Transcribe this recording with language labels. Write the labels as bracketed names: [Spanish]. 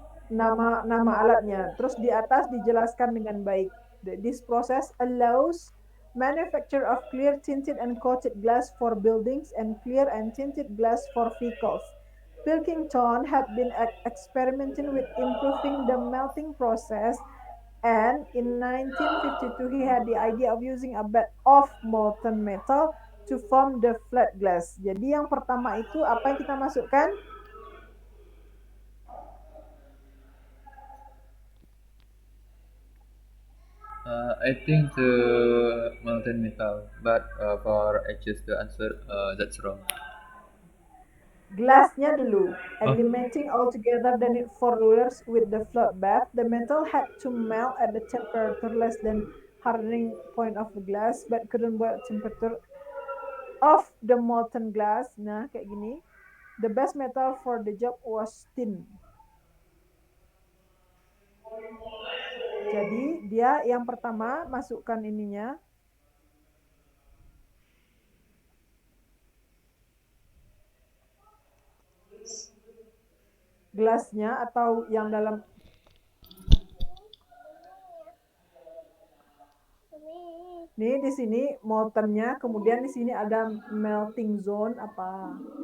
[Indonesian] Nama alatnya. Terus di atas dijelaskan dengan baik. [English] This process allows manufacture of clear tinted and coated glass for buildings and clear and tinted glass for vehicles. Pilkington had been experimenting with improving the melting process, and in 1952 he had the idea of using a bed of molten metal to form the flat glass. [Indonesian] Jadi yang pertama itu apa yang kita masukkan? [English] I think the molten metal, but for I choose the answer that's wrong. [Indonesian] Glassnya dulu. [English] Eliminating altogether the need for rollers with the float bath, the metal had to melt at the temperature less than hardening point of the glass, but couldn't boil temperature of the molten glass. [Indonesian] Nah, kayak gini. [English] The best metal for the job was tin. [Indonesian] Jadi dia yang pertama masukkan ininya. Gelasnya atau yang dalam nih di sini moltennya, kemudian di sini ada melting zone apa?